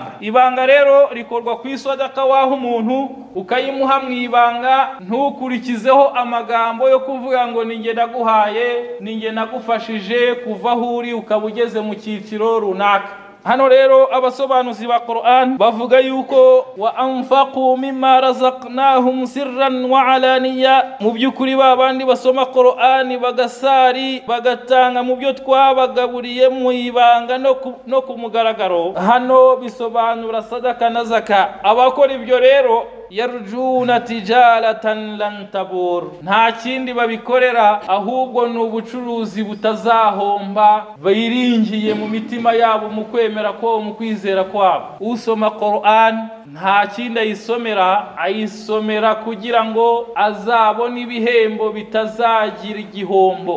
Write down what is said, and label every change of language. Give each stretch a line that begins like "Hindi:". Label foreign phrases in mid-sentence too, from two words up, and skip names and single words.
Kinyarwanda: Ibanga rero rikorwa ku isodaka, waho umuntu ukayimuha mwibanga, ntukurikizeho amagambo yo kuvuga ngo ninjye naguhaye, ninjye nagufashije kuva aho uri ukaba ugeze mu cyiciro runaka. Hano rero abasobanuzi ba Qur'an bavuga yuko
Arabic: وأنفقوا مما رزقناهم سرا وعلانية,
Kinyarwanda: mu byukuri babandi basoma Qur'ani bagasari bagatanga mu byo twabagaburiye mu ibanga no ku mugaragaro. Hano bisobanura sadaka na zaka. Abakora ibyo rero
Arabic: يرجون تجارة لن تبور,
Kinyarwanda: nta kindi babikorera ahubwo ni ubucuruzi butazahomba, biringiye mu mitima yabo mu kwemera ko mu kwizera kwabo. Usoma Qur'an nta kindi ayisomera kugira ngo azabone ibihembo bitazagira igihombo.